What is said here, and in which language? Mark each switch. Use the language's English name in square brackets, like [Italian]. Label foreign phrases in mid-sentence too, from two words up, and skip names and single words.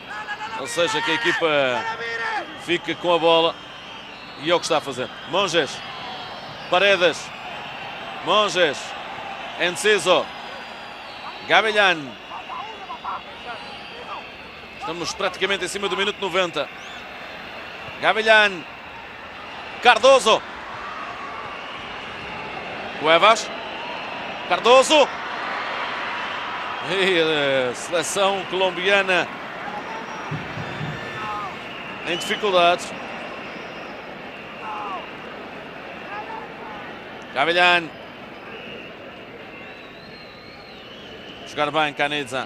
[Portuguese] Ou seja, que a equipa fica com a bola. E é o que está a fazer. Monges. Paredes. Monges. Enciso. Gavilán. Estamos praticamente em cima do minuto 90. Gavilán. Cardoso. Cuevas. Cardoso. E a seleção colombiana em dificuldades. Gavilán. Jogar bem Canizza.